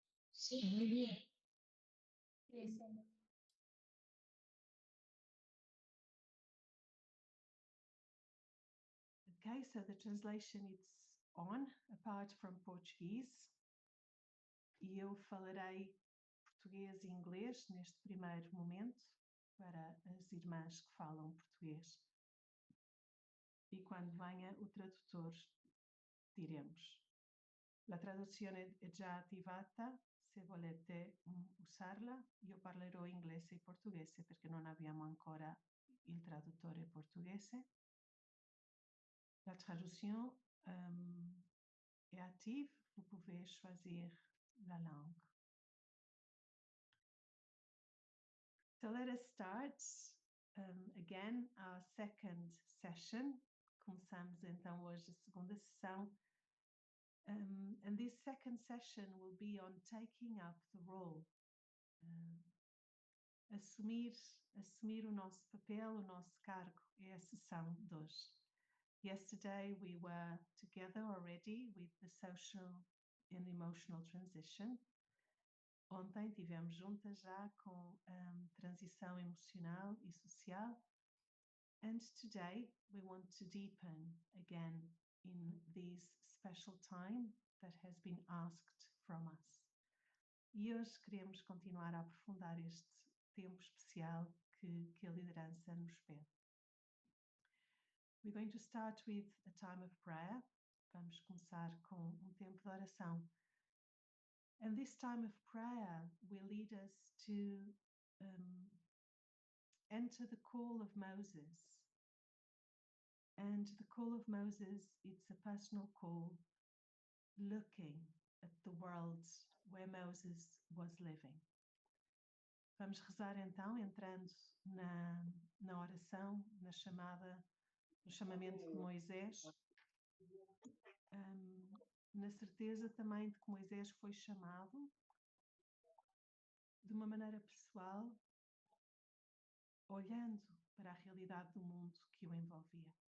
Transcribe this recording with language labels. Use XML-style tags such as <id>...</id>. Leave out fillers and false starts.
<it>Sì.</it> <en>Okay, so the translation is on, apart from Portuguese.</en> <pt>E eu falarei português e inglês neste primeiro momento para as irmãs que falam português. E quando venha o tradutor, diremos.</pt> <it>La traduzione è già attivata, se volete usarla. Io parlerò inglese e portoghese perché non abbiamo ancora il traduttore portoghese.</it> <fr>La traduction est active, vous pouvez choisir la langue.</fr> <en>So let us start again our second session.</en> <pt>Começamos então hoje a segunda sessão.</pt> <en>And this second session will be on taking up the role.</en> <pt>Assumir o nosso papel, o nosso cargo, é a sessão de hoje.</pt> <en>Yesterday we were together already with the social and emotional transition.</en> <pt>Ontem tivemos juntas já com transição emocional e social.</pt> <en>And today we want to deepen again in this special time that has been asked from us.</en> <pt>E hoje queremos continuar a aprofundar este tempo especial que a liderança nos pede.</pt> <en>We're going to start with a time of prayer.</en> <pt>Vamos começar com tempo de oração.</pt> <en>And this time of prayer will lead us to enter the call of Moses. And the call of Moses, it's a personal call, looking at the world where Moses was living.</en> <pt>Vamos rezar então, entrando na oração, no chamamento de Moisés, na certeza também de que Moisés foi chamado de uma maneira pessoal, olhando para a realidade do mundo que o envolvia.</pt>